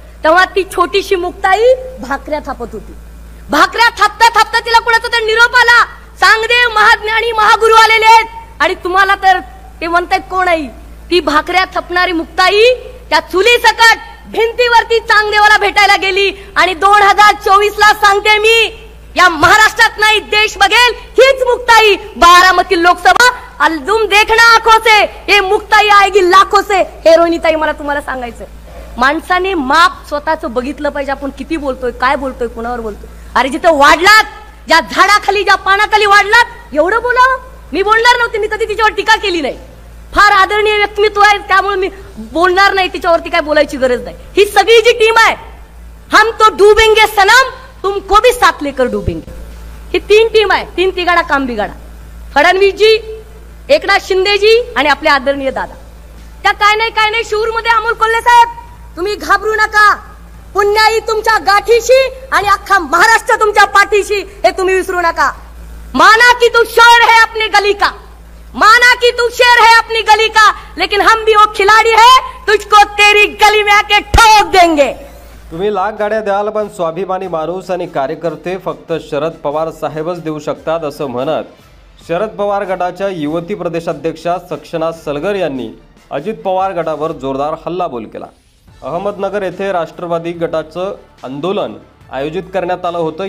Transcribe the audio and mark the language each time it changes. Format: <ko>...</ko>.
<mr>तेव्हा ती छोटीशी मुक्ताई भाकऱ्या थापत होती। भाकऱ्या थापता थापता तिला कुणाचा तर निरोप आला, चांगदेव महाज्ञानी महागुरु आलेले आहेत, आणि तुम्हाला तर ते म्हणतात कोण आहे? ती भाकऱ्या थापणारी मुक्ताई त्या चुली सकट भिंतीवरती चांगदेवाला भेटायला गेली, आणि 2024 ला सांगते मी, या महाराष्ट्रात नाही देश बघेल हीच मुक्ताई बारामती लोकसभा।</mr> <hi>तुम देखना आंखों से, ये मुक्ताई आएगी लाखों से।</hi> <mr>हे रोहिणीताई, मला तुम्हाला सांगायचं, माणसाने माप स्वतःचं बघितलं पाहिजे, आपण किती बोलतोय, काय बोलतोय, कुणावर बोलतोय। अरे जिथे वाढलात, ज्या झाडाखाली ज्या पानाखाली वाढलात, एवढं बोलावं। मी बोलणार नव्हते, मी कधी तिच्यावर टीका केली नाही, फार आदरणीय व्यक्तिमत्व आहे, त्यामुळे मी बोलणार नाही, तिच्यावरती काय बोलायची गरज नाही। ही सगळी जी टीम आहे,</mr> <hi>हम तो डूबेंगे सनम, तुमको भी साथ लेकर डूबेंगे।</hi> <mr>ही तीन टीम आहे, तीन तिघाडा काम बिघाडा। फडणवीस जी, एकनाथ शिंदे जी आणि आपले आदरणीय दादा। त्या काय नाही शूर मध्ये अमोल कोल्हे साहेब, तुम्ही घाबरू नका। पुण्याई तुमच्या गाठीशी आणि अख्खा महाराष्ट्र तुमच्या पाठीशी, हे तुम्ही विसरू नका।</mr> <hi>माना कि तू शेर है अपनी गली का, माना कि तू शेर है अपनी गली का, लेकिन हम भी वो खिलाड़ी है, तुझको तेरी गली में आके ठोक देंगे।</hi> <mr>तुम्ही लाख गाड्या द्याल, पण स्वाभिमानी माणूस आणि कार्यकर्ते फक्त शरद पवार साहेबच देऊ शकतात, असं म्हणत शरद पवार गटाच्या युवती प्रदेशाध्यक्षा सक्षना सलगर यांनी अजित पवार गटावर जोरदार हल्लाबोल केला। अहमदनगर येथे राष्ट्रवादी गटाचं आंदोलन आयोजित करण्यात आलं होतं।</mr>